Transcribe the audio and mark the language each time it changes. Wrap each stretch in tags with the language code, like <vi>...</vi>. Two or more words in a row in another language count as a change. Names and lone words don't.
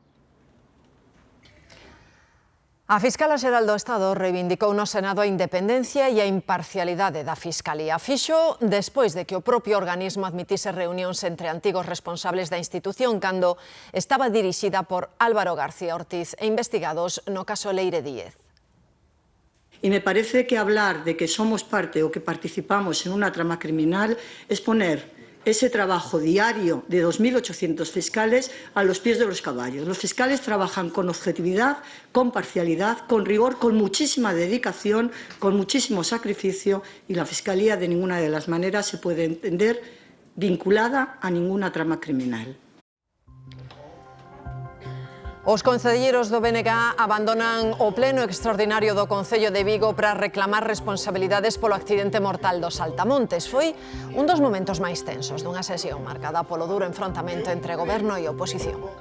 <gl>A Fiscala Xeral do Estado reivindicou no Senado a independencia e a imparcialidade da Fiscalía. Fixo despois de que o propio organismo admitise reunións entre antigos responsables da institución cando estaba dirixida por Álvaro García Ortiz e investigados no caso Leire Díez.</gl> <es>Y me parece que hablar de que somos parte o que participamos en una trama criminal es poner ese trabajo diario de 2.800 fiscales a los pies de los caballos. Los fiscales trabajan con objetividad, con parcialidad, con rigor, con muchísima dedicación, con muchísimo sacrificio, y la Fiscalía de ninguna de las maneras se puede entender vinculada a ninguna trama criminal.</es> <gl>Os concelleiros do BNG abandonan o pleno extraordinario do Concello de Vigo para reclamar responsabilidades polo accidente mortal dos Saltamontes. Foi un dos momentos máis tensos dunha sesión marcada polo duro enfrontamento entre goberno e oposición.</gl>